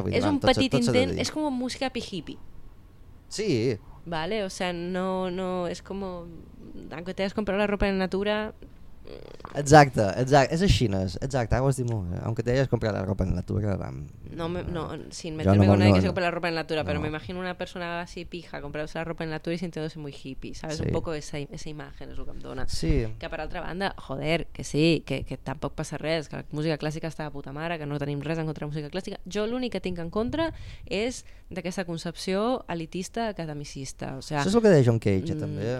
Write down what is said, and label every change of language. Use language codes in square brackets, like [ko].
[ca] Vull dir, és un petit intent, és com música hippie. Sí. [es] Vale, o sea, no, no, [ca] és com... [es] Aunque te has comprat la ropa en natura... [ca] Exacte, exacte, és així, no? Exacte, ho has dit molt, eh? [es] Aunque te hayas comprat la ropa en natura... Bam. No, me, no, sin meterme no, con nadie no, que se compre la ropa en natura, no. Pero me imagino una persona así pija comprándose la ropa en natura y sintiéndose muy hippie, ¿sabes? Sí. Un poco esa, esa imagen es lo que [ca] em dona. [es] Sí. [ca] Que per altra banda, joder, que sí, que tampoc passa res, que la música clàssica està de puta mare, que no tenim res en contra de la música clàssica. Jo l'únic que tinc en contra és d'aquesta concepció elitista academicista. [es] O sea, [ca] això és el que deia John Cage, també.